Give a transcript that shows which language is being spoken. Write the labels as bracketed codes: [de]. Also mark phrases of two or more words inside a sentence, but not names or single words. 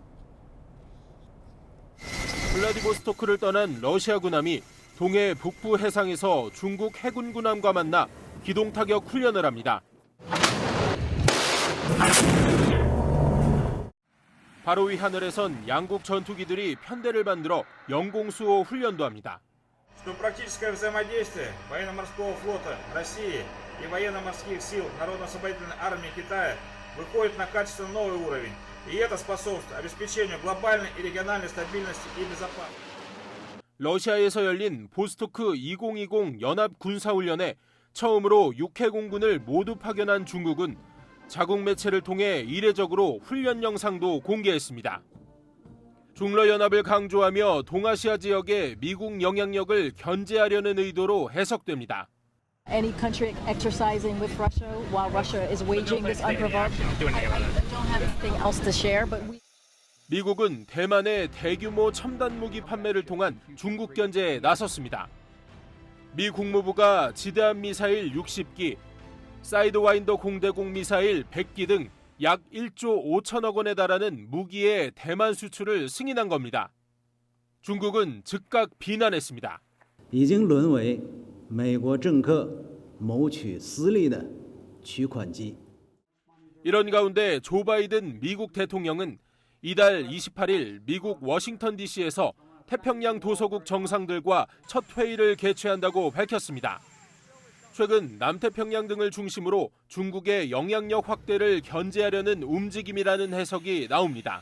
[ko] 블라디보스토크를 떠난 러시아 군함이 동해 북부 해상에서 중국 해군 군함과 만나 기동타격 훈련을 합니다. 바로 위 하늘에선 양국 전투기들이 편대를 만들어 영공수호 훈련도 합니다. [ru] Практическое взаимодействие военно-морского флота России и военно-морских сил Народно-освободительной армии Китая выходит на качественно новый уровень, и это способствует обеспечению глобальной и региональной стабильности и безопасности. [ko] 러시아에서 열린 보스토크 2020 연합 군사훈련에 처음으로 육해공군을 모두 파견한 중국은 자국 매체를 통해 이례적으로 훈련 영상도 공개했습니다. 중러연합을 강조하며 동아시아 지역의 미국 영향력을 견제하려는 의도로 해석됩니다. [en] Any country exercising with Russia while Russia is waging this unprovoked. I don't have anything else to share, but we. [ko] 미국은 대만의 대규모 첨단 무기 판매를 통한 중국 견제에 나섰습니다. 미 국무부가 지대함 미사일 60기, 사이드와인더 공대공 미사일 100기 등 약 1조 5천억 원에 달하는 무기의 대만 수출을 승인한 겁니다. 중국은 즉각 비난했습니다. [zh] 已经沦为美国政客谋取私利的取款机. [ko] 이런 가운데 조 바이든 미국 대통령은 이달 28일 미국 워싱턴 DC에서 태평양 도서국 정상들과 첫 회의를 개최한다고 밝혔습니다. 최근 남태평양 등을 중심으로 중국의 영향력 확대를 견제하려는 움직임이라는 해석이 나옵니다.